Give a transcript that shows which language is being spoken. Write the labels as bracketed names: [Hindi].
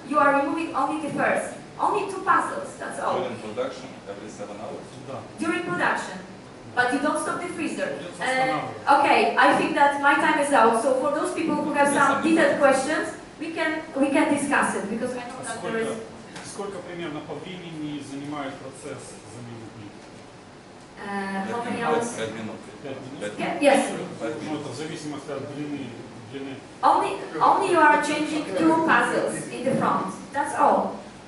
[English] You are removing only the first. Only 2 puzzles. That's all. During production, every 7 hours? During production. But you don't stop the freezer. Okay, I think that my time is out. So for those people who have some detailed questions, we can discuss it because I know that there is. [Russian] Сколько примерно по времени занимает процесс замены плит? [English] How many hours? [Russian] 5 минут. 5 минут? [English] Yes. [Russian] Ну, это в зависимости от длины. [English] Only you are changing 2 puzzles in the front. That's all.